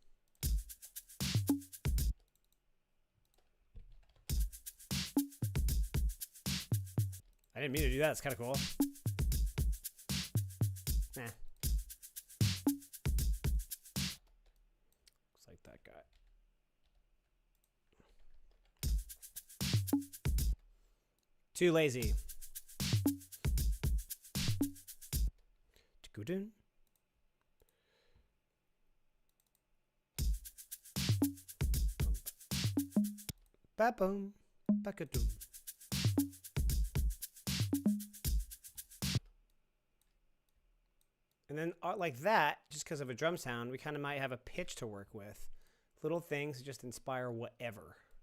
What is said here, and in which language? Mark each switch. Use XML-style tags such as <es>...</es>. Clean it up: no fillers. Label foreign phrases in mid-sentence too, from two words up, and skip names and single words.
<en>I didn't mean to do that. It's kind of cool. Nah. Looks like that guy. Too lazy. Ba-boom, ba-ka-doom. And then like that, just because of a drum sound, we kind of might have a pitch to work with. Little things just inspire whatever.</en>